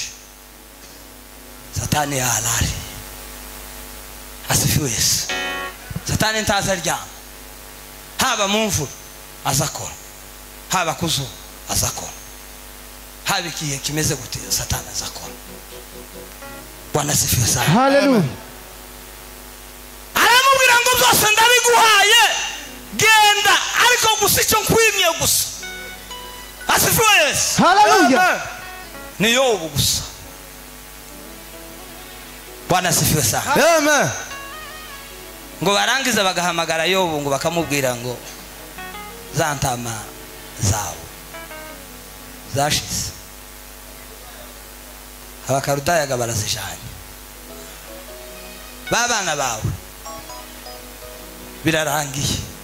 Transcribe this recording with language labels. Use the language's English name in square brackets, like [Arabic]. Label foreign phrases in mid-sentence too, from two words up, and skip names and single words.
[Kinyarwanda] Satani yarari. [Swahili] Asifiwe Yesu. [Kinyarwanda] Satani ntaza aryama, haba mu mvura azakora, haba kuzuba azakora, haba ikihe kimeze gute Satani azakora. [Swahili] Bwana asifiwe sana. Hallelujah. [Kinyarwanda] Aramubwira ngo byose ndabiguhaye genda ariko gusa icyo nkwimye gusa. [Swahili] Asifiwe Yesu. Hallelujah. [Kinyarwanda] Ni Yobu gusa. [Swahili] Bwana asifiwe sana. Amen. [Kinyarwanda] Ngo barangiza bagahamagara Yobu ngo bakamubwira ngo zantama zawe zashize. Abakarudaya barazijanye. Babana bawe birarangiye.